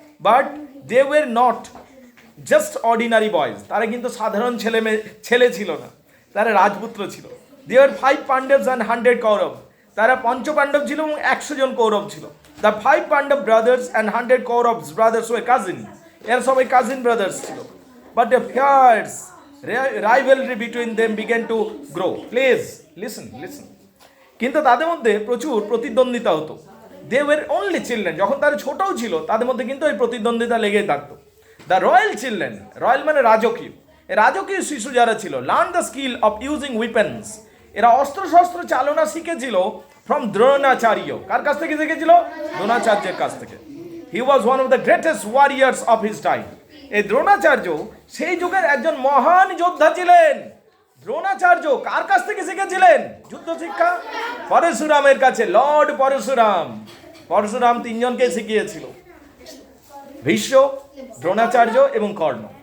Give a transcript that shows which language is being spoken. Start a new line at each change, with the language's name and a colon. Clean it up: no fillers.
English: but they were not just ordinary boys,
Bangla: তারা কিন্তু সাধারণ ছেলে ছিল না, তারা রাজপুত্র ছিল।
English: they were 5 Pandavas and 100 Kaurava,
Bangla: তারা পঞ্চপাণ্ডব ছিল এবং 100 জন কৌরব ছিল।
English: the 5 Pandava brothers and 100 Kauravas brothers were cousin,
Bangla: এরা সবাই কাজিন ব্রাদার্স ছিল।
English: But the fierce rivalry between them began to grow. Please listen.
Bangla: কিন্তু তাদের মধ্যে প্রচুর প্রতিদ্বন্দ্বিতা হতো।
English: They were only children,
Bangla: যখন তারা ছোটও ছিল তাদের মধ্যে কিন্তু এই প্রতিদ্বন্দ্বিতা লেগেই থাকতো।
English: The royal children,
Bangla: রয়্যাল মানে রাজকীয়, এই রাজকীয় শিশু যারা ছিল,
English: learn the skill of using weapons,
Bangla: এরা অস্ত্রশস্ত্র চালনা শিখেছিল
English: from Dronacharya।
Bangla: কার কাছ থেকে শিখেছিল? দ্রোণাচার্যের কাছ থেকে।
English: He was one of the greatest warriors of his time।
Bangla: এই দ্রোণাচার্য সেই যুগের একজন মহান যোদ্ধা ছিলেন। দ্রোণাচার্য কার কাছ থেকে শিখেছিলেন যুদ্ধ শিক্ষা? পরশুরামের কাছে। লর্ড পরশুরাম 3 জনকে শিখিয়েছিল, ভীষ্ম, দ্রোণাচার্য এবং কর্ণ।